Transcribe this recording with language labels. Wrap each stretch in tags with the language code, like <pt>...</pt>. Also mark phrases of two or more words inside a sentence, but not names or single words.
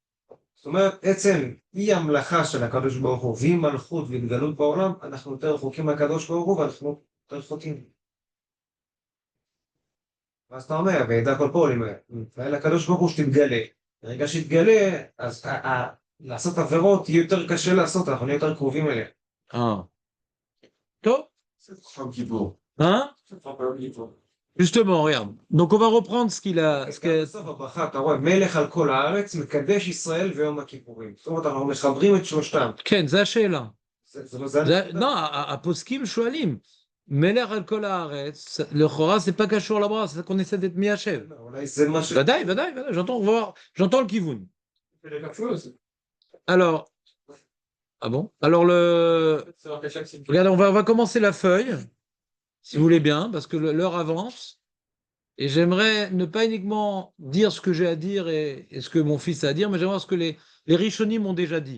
<he>זאת אומרת, עצם אי המלאכה של הקדוש ברוך הוא, ואי מלכות והתגלות בעולם, אנחנו יותר רחוקים מהקדוש ברוך הוא, ואנחנו יותר חוטאים. ואז אתה אומר, וידע כל פעול, לקדוש ברוך הוא שתתגלה. ברגע שתתגלה, אז לעשות עבירות יהיה יותר קשה לעשות, אנחנו נהיה יותר קרובים אליה. טוב.</he> <fr>Hein? Justement, regarde. Donc on va reprendre ce qu'il a...</fr> <he>בסוף הברכה, אתה רואה, מלך על כל הארץ, מקדש ישראל ויום הכיפורים. זאת אומרת, אנחנו מחברים את שלושתם. כן, זה השאלה. זה לא, הפוסקים שואלים. מלך על כל הארץ, לכאורה</he> <fr>c'est pas</fr> <he>קשור לברכה,</he> <fr>c'est qu'on essaie d'être מיישב.</fr> <he>אולי זה מה ש... ודאי,</he> <fr>j'entends le kivun. Alors... Ah bon? Alors regardez, on va commencer la feuille, si vous voulez bien, parce que l'heure avance. Et j'aimerais ne pas uniquement dire ce que j'ai à dire et ce que mon fils a à dire, mais j'aimerais voir ce que les Rishonim m'ont déjà dit.</fr>